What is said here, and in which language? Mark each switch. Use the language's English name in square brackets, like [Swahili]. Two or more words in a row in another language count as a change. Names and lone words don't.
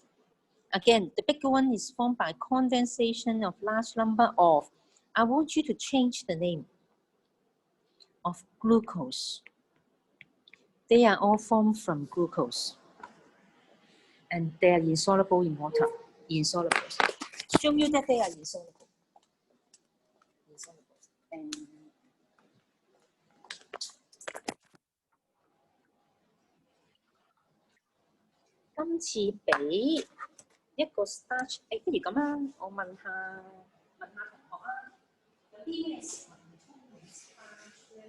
[English] Again, the bigger one is formed by condensation of large number of, I want you to change the name, of glucose. They are all formed from glucose. And they are insoluble in water. Insoluble. Show you that they are insoluble. [Cantonese] And 今次俾一個 starch， 不如咁啊，我問下同學啊，有啲咩食物係充滿 starch 咧？